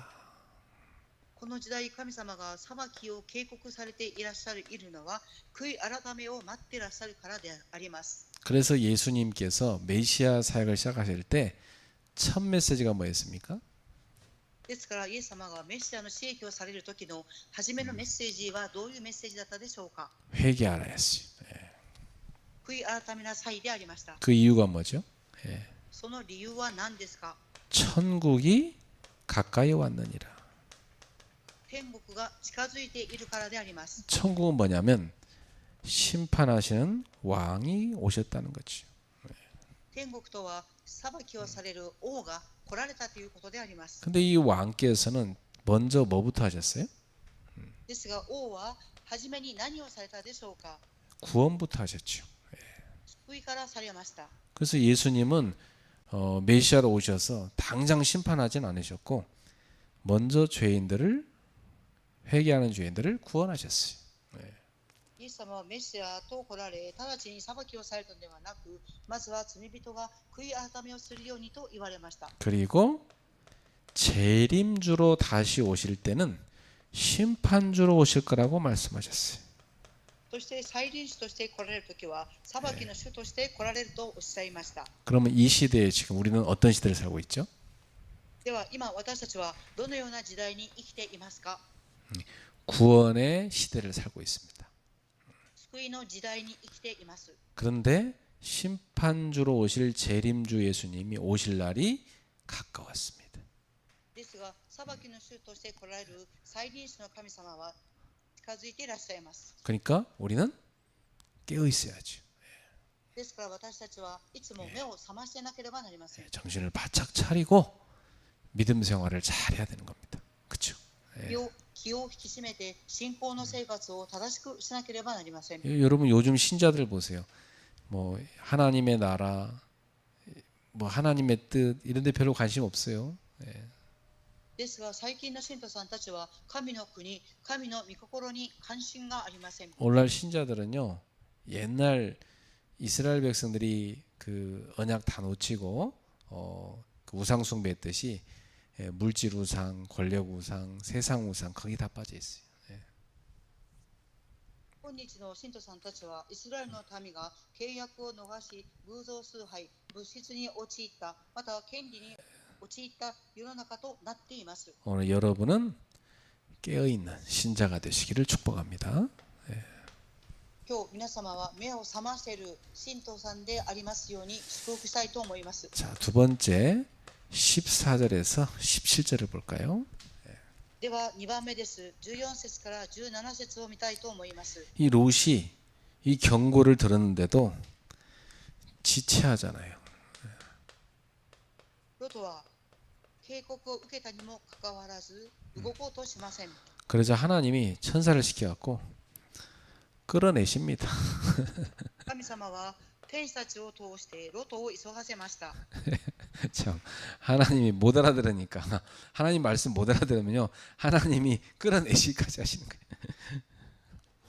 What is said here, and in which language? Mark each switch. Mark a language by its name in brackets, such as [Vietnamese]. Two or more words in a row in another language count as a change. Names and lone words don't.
[Japanese] この時代、神様が裁きを警告されていらっしゃるのは、悔い改めを待っていらっしゃるからであります。 [Korean] 그래서 예수님께서 메시아 사역을 시작하실 때 첫 메시지가 뭐였습니까? [Japanese] ですから、イエス様がメシアの使役をされる時の初めのメッセージはどういうメッセージだったでしょうか。 [Korean] 회개하라 했어요. [Japanese] 悔い改めなさいでありました。 [Korean] 그 이유가 뭐죠? [Japanese] その理由は何ですか。 [Korean] 천국이 가까이 왔느니라. [Japanese] 天国が近づいているからであります。 [Korean] 천국은 뭐냐면 심판하시는 왕이 오셨다는 거죠. [Japanese] 天国とは裁きをされる王が来られたということであります。 [Korean] 근데 이 왕께서는 먼저 뭐부터 하셨어요? [Japanese] ですが、王は初めに何をされたでしょうか。 [Korean] 구원부터 하셨죠. [Japanese] 救いからされました。 [Korean] 그래서 예수님은 메시아로 오셔서 당장 심판하진 않으셨고 먼저 죄인들을 회개하는 죄인들을 구원하셨어요. [Japanese] イエス様はメシアと来られ、直ちに裁きをされたのではなく、まずは罪人が悔い改めをするようにと言われました。 [Korean] 그리고 재림주로 다시 오실 때는 심판주로 오실 거라고 말씀하셨어요. [Japanese] そして再臨主として来られるときは、裁きの主として来られるとおっしゃいました。 [Korean] 그러면 이 시대에 지금 우리는 어떤 시대를 살고 있죠? [Japanese] では今私たちはどのような時代に生きていますか。 [Korean] 구원의 시대를 살고 있습니다. [Japanese] 救いの時代に生きています。 [Korean] 그런데 심판주로 오실 재림주 예수님이 오실 날이 가까웠습니다. [Japanese] ですが、裁きの主として来られる再臨主の神様は近づいていらっしゃいます。 [Korean] 그러니까 우리는 깨어 있어야죠. [Japanese] ですから私たちはいつも目を覚ましてなければなりません。 [Korean] 정신을 바짝 차리고 믿음 생활을 잘해야 되는 겁니다. 그렇죠? [Japanese] 気を引き締めて信仰の生活を正しくしなければなりません。 [Korean] 여러분 요즘 신자들 보세요. 뭐 하나님의 나라, 뭐 하나님의 뜻 이런 데 별로 관심 없어요. [Japanese] ですが最近の信徒さんたちは神の国、神の御心に関心がありません。 [Korean] 오늘날 신자들은요. 옛날 이스라엘 백성들이 그 언약 다 놓치고 그 우상 숭배했듯이 물질 우상, 권력 우상, 세상 우상 거기 다 빠져 있어요. [Japanese] 今日の信徒さんたちはイスラエルの民が契約を逃し、偶像崇拝、物質に陥った、または権利に陥った世の中となっています。 [Korean] 오늘 여러분은 깨어있는 신자가 되시기를 축복합니다. [Japanese] 今日皆様は目を覚ませる信徒さんでありますように祝福したいと思います。 [Korean] 자, 두 번째 14절에서 17절을 볼까요? [Japanese] では2番目です。14節から17節を見たいと思います。 [Korean] 이 롯이 이 경고를 들었는데도 지체하잖아요. [Japanese] ロトは警告を受けたにもかかわらず動こうとしません。 [Korean] 그러자 하나님이 천사를 시켜갖고 끌어내십니다. [Japanese] 神様は天使たちを通してロトを急がせました。 [Korean] 참 하나님이 못 알아들으니까 하나님 말씀 못 알아들으면요 하나님이 끌어내시기까지 하시는 거예요.